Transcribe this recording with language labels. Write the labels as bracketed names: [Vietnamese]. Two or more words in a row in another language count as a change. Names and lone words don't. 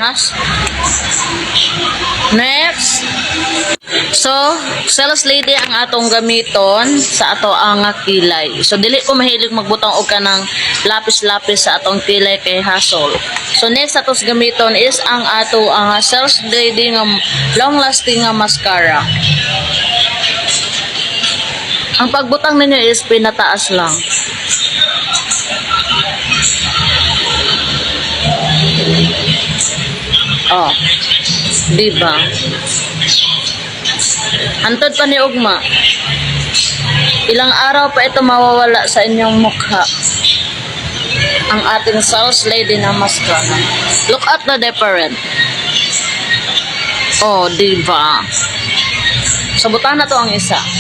[Cebuano] Next. So, Sales Lady ang atong gamiton sa ato ang kilay. So, dili ko mahilig magbutang og kanang lapis-lapis sa atong kilay kay hassle. So, next atos gamiton is ang ato ang Sales Lady nga long-lasting nga mascara. Ang pagbutang ninyo is pinataas lang. Oh. Diba? Antod pa ni ugma. [Filipino] Ilang araw pa ito mawawala sa inyong mukha. Ang ating Sales Lady na mascara. [English] Look at the difference. [Filipino] Oh, diba? [Cebuano] Sabutan na to ang isa.